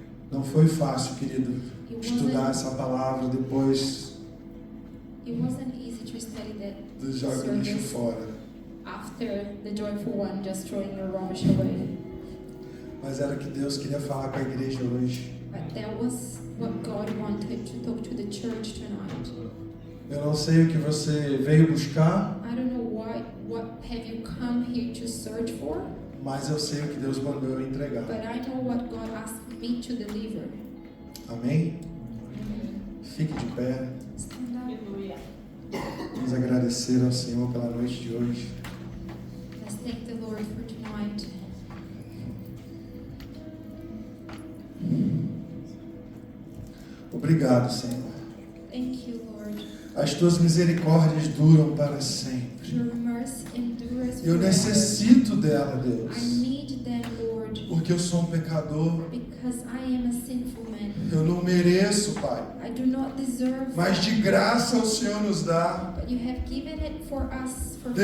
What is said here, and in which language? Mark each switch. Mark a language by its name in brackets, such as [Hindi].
[Portuguese] Não foi fácil, querido, estudar essa palavra depois [English] It wasn't easy to study that [Portuguese] de jogar o lixo fora. [English] after the joyful one just throwing your rubbish away. [Portuguese] Mas era o que Deus queria falar com a igreja hoje. [English] But that was what God wanted to talk to the church tonight. [Portuguese] Eu não sei o que você veio buscar, [English] I don't know what have you come here to search for, [Portuguese] mas eu sei o que Deus mandou eu entregar. [English] but I know what God asked me to deliver. [Portuguese] Amém? Fique de pé. [English] Stand up. [Portuguese] Aleluia. Vamos agradecer ao Senhor pela noite de hoje. [English] Let's thank the Lord for tonight. [Portuguese] Obrigado, Senhor. [English] Thank you, Lord. [Portuguese] As tuas misericórdias duram para sempre. [English] Your mercy endures [Portuguese] Eu [English] forever. [Portuguese] necessito dela, [English] I [Portuguese] Deus, [English] need them, Lord, [Portuguese] porque eu sou um pecador. [English] because I am a sinful man. [Portuguese] Eu não mereço, Pai, [English] I do not deserve, [Portuguese] mas de graça o Senhor nos dá. [English] but you have given it for us for free.